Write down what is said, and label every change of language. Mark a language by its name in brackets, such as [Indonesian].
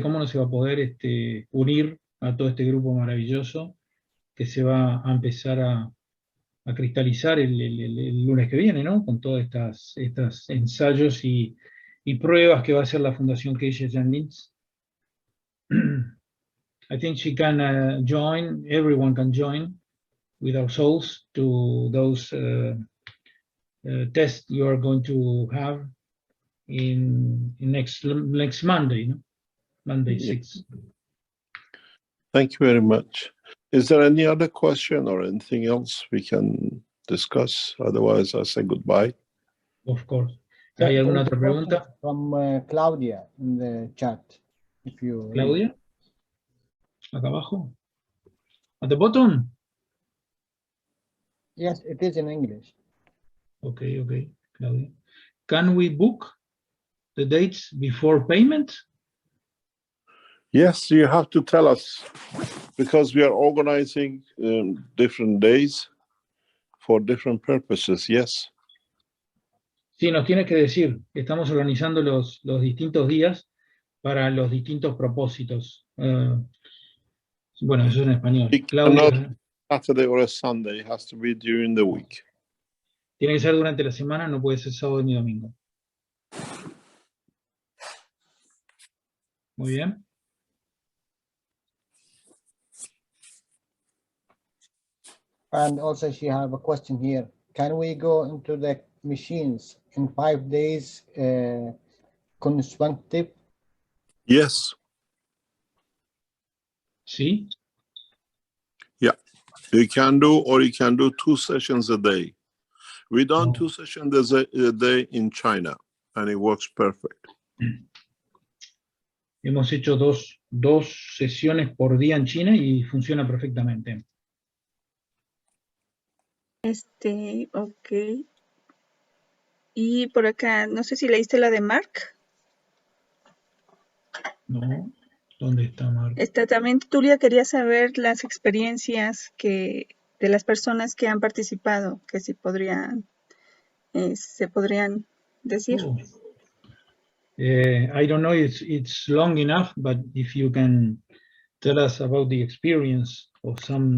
[Spanish] ¿Cómo no se va a poder unir a todo este grupo maravilloso que se va a empezar a cristalizar el lunes que viene, ¿no? Con todas estas ensayos y pruebas que va a hacer la Fundación Keshe Lins. [English] I think she can join, everyone can join with our souls to those tests you are going to have in next Monday, no? Monday 6. Thank you very much. Is there any other question or anything else we can discuss? Otherwise, I'll say goodbye. Of course. [Spanish] ¿Hay alguna otra pregunta? [English] From Claudia in the chat. If you Claudia? [Spanish] Acá abajo. [English] At the bottom? Yes, it is in English. Okay, Claudia. Can we book the dates before payment? Yes, you have to tell us because we are organizing different days for different purposes, yes. [Spanish] Sí, nos tienes que decir, estamos organizando los distintos días para los distintos propósitos. Bueno, eso es en español. [English] It Claudia, cannot Saturday or a Sunday, it has to be during the week. [Spanish] tiene que ser durante la semana, no puede ser sábado ni domingo. Muy bien. [English] And also she have a question here. Can we go into the machines in 5 days consecutive? Yes, [Spanish] ¿Sí? [English] you can do, or you can do 2 sessions a day. We done Oh. 2 sessions a day in China, and it works perfect. [Spanish] Hemos hecho dos sesiones por día en China y funciona perfectamente. Ok. Y por acá, no sé si leíste la de Mark. No, ¿dónde está Marco? También Tulia quería saber las experiencias de las personas que han participado, que si se podrían decir. [English] Oh. I don't know if it's long enough, but if you can tell us about the experience of some